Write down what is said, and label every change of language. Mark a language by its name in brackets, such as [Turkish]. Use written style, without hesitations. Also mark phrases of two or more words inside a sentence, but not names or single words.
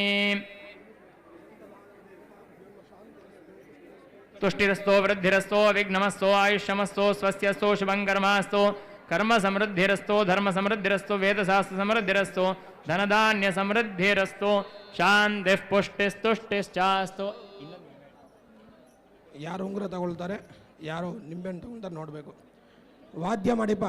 [Sanskrit] तुष्टिरस्तो वृद्धिरस्तो विघ्नमस्तो आयुष्यमस्तो स्वस्यस्तो शुभंकर्मास्तो कर्म समृद्धिरस्तो धर्म समृद्धिरस्तो वेदशास्त्र समृद्धिरस्तो धनधान्य समृद्धिरस्तो शांति पुष्टिस्तुष्टिश्चास्तो [Kannada] ಯಾರು ಉಂಗುರ ತಗೊಳ್ತಾರೆ ಯಾರು ನಿಂಬೆಹಣ್ಣು ತಗೊಳ್ತಾರೆ ನೋಡಬೇಕು. ವಾದ್ಯ ಮಾಡಿಪ್ಪ.